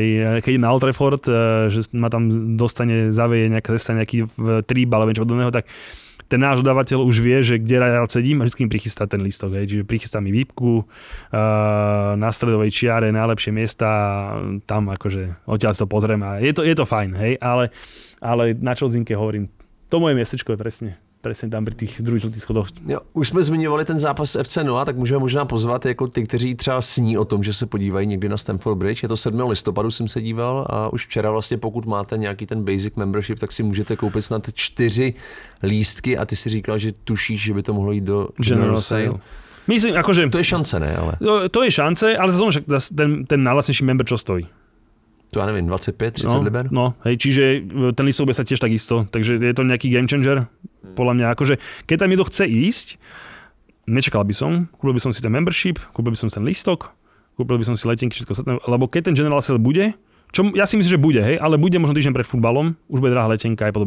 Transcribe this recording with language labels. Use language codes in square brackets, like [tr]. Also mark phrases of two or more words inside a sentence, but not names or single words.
[sk] Keď idem na Old Trafford, že ma tam zaveje nejaký tríb alebo niečo podobného, tak ten náš dodávateľ už vie, že kde rád sedím a vždy mi prichystá ten lístok, hej. Čiže prichystá mi výpku na stredovej čiare, najlepšie miesta, tam akože odtiaľ si to pozriem a je to fajn, hej, ale na Čelzinke hovorím, to moje miestečko je presne tam pri [cs] těch druhých žlutých [sk] schodoch. [cs] Jo, už jsme zmiňovali ten zápas FC Noa, tak můžeme možná pozvat jako ty, kteří třeba sní o tom, že se podívají někdy na Stamford Bridge. Je to 7. listopadu, jsem se díval a už včera vlastně, pokud máte nějaký ten [en] basic membership, [cs] tak si můžete koupit snad 4 lístky a ty si říkal, že tušíš, že by to mohlo jít do [en] General Sale. [sk] Myslím, akože... [cs] To je šance, ne? Ale... [sk] To je šance, ale zase ten najlacnejší member čo stojí? To ja neviem, 25-30 liber? No, hej, čiže ten lístok bude sa tiež takisto, takže je to nejaký [en] game changer, [sk] podľa mňa, akože keď tam niekto chce ísť, nečakal by som, kúpil by som si ten membership, kúpil by som si ten lístok, kúpil by som si letenky, všetko ostatné, lebo keď ten [en] General Sale [sk] bude, čo ja si myslím, že bude, hej, ale bude možno týždeň pred futbalom, už bude drahá letenka a podobne.